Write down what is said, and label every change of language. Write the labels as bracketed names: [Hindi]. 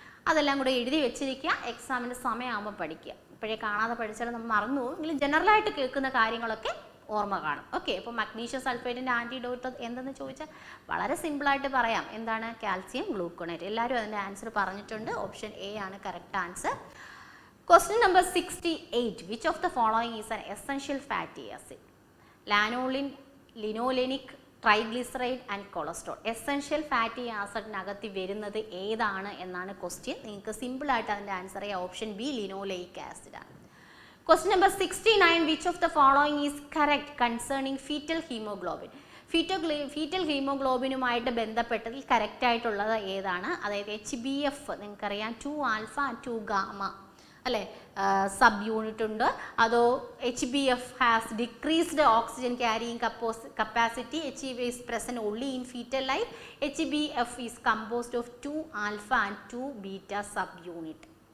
[Malayalam] അതെല്ലാം കൂടെ എഴുതി വെച്ചിരിക്കുക, എക്സാമിൻ്റെ സമയമാകുമ്പോൾ പഠിക്കുക. ഇപ്പോഴേ കാണാതെ പഠിച്ചാൽ നമ്മൾ മറന്നു പോകും, എങ്കിലും ജനറലായിട്ട് കേൾക്കുന്ന കാര്യങ്ങളൊക്കെ ഓർമ്മ കാണും. ഓക്കെ, അപ്പോൾ മഗ്നീഷ്യം സൾഫേറ്റിൻ്റെ ആൻറ്റിഡോട്ട് എന്തെന്ന് ചോദിച്ചാൽ വളരെ സിമ്പിളായിട്ട് പറയാം, എന്താണ്? Calcium gluconate. എല്ലാവരും അതിൻ്റെ ആൻസർ പറഞ്ഞിട്ടുണ്ട്, ഓപ്ഷൻ എ ആണ് correct answer. [English] Question number 68. Which of the following is an essential fatty acid? Lanolin, linolenic, triglyceride and cholesterol. [Malayalam] Essential fatty acidനകത്ത് വരുന്നത് ഏതാണ് എന്നാണ് ക്വസ്റ്റ്യൻ. നിങ്ങൾക്ക് സിമ്പിളായിട്ട് അതിൻ്റെ ആൻസർ ചെയ്യാം, ഓപ്ഷൻ ബി ലിനോലെയിക് ആസിഡ് ആണ്. [English] Question number 69. Which of the following is correct concerning fetal hemoglobin? [Malayalam] Fetal ഹീമോഗ്ലോബിനുമായിട്ട് ബന്ധപ്പെട്ടതിൽ കറക്റ്റായിട്ടുള്ളത് ഏതാണ്? അതായത് HbF നിങ്ങൾക്കറിയാം, 2 ആൽഫ 2 ഗാമ അല്ലേ, സബ് യൂണിറ്റ് ഉണ്ട്. [English] അതോ HbF has decreased oxygen carrying capacity, HbF is present only in foetal life, HbF is composed of 2 alpha and 2 beta subunit.